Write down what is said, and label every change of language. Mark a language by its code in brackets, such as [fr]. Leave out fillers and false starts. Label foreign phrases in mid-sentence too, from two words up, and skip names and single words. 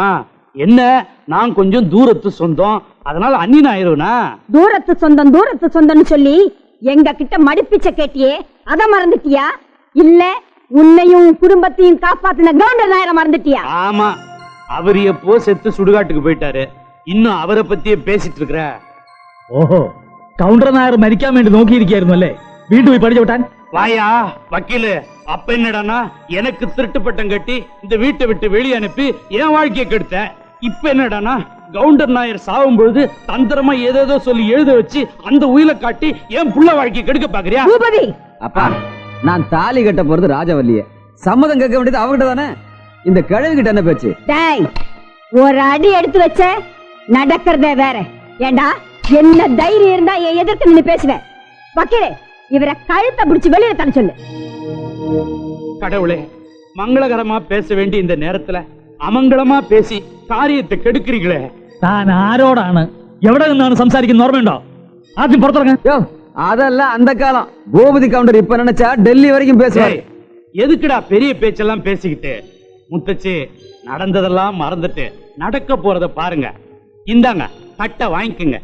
[ta] என்ன, நான் கொஞ்சம் தூரத்து சொந்தம், அதனால அண்ணின் ஆயிருவனா? தூரத்து சொந்தம்னு சொல்லி எங்க கிட்ட மடிப்பிச்ச கேட்டியே, அத மறந்துட்டியா? இல்ல உன்னையும் குடும்பத்தையும் காப்பாத்தின கவுண்டர் நாயரை மறந்துட்டியா? ஆமா, அவர் எப்போ செத்து சுடுகாட்டுக்கு போயிட்டாரு. இன்னும் அவரை பத்தியே பேசிட்டு இருக்கிற. [ml] ഓഹോ, കൗണ്ടർ നായർ മരിക്കാൻ വേണ്ടി നോക്കിയിരിക്കായിരുന്നു അല്ലേ? വീണ്ടും പോയി പഠിച്ചു വിട്ടാൻ. [ta] வாயா வக்கீலு, அப்ப என்னடானா எனக்கு திருட்டு பட்டம் கட்டி இந்த வீட்டை விட்டு வெளியே அனுப்பி என் வாழ்க்கையை கெடுத்த. இப்ப என்னடானா கவுண்டர் நாயர் சாகும் பொழுது தந்திரமா ஏதேதோ சொல்லி எழுத வச்சு அந்த உயிரை காட்டி என் புள்ள வாழ்க்கையை கெடுக்க பாக்குறியா? பூபதி, அப்பா, நான் தாலி கட்ட போறது ராஜவல்லிய, சம்மதம் கேட்க வேண்டியது அவகிட்ட தானே. இந்த கிழவி கிட்ட என்ன பேச்சு? டேய், ஒரு அடி எடுத்து வச்ச நடக்கிறதே வேற. ஏண்டா, என்ன தைரியம் இருந்தா என் எதிர்த்து நின்னு பேசுவேன்? வக்கீலே, இவரை கழுத்தை பிடிச்சு வெளியில தர சொல்லு. கடவுளே, மங்களகரமா பேச வேண்டிய இந்த நேரத்துல அமங்கலமா பேசி காரியத்தை கெடுக்கிறீங்களே. [ml] താൻ ആരോടാണ്, എവിടെ നിന്നാണ് സംസാരിക്കുന്നത് ഓർമ്മയുണ്ടോ? ആദ്യം പുറത്തിറങ്ങ. [ta] யோ, அதெல்லாம் அந்த காலம். பூபதி கவுண்டர் இப்ப நினைச்சா டெல்லி வரைக்கும் பேசுவாரு. எதுக்குடா பெரிய பேச்செல்லாம் பேசிக்கிட்டு? முத்தச்சி, நடந்ததெல்லாம் மறந்துட்டு நடக்க போறத பாருங்க. இந்தாங்க, தட்டை வாங்கிக்கங்க.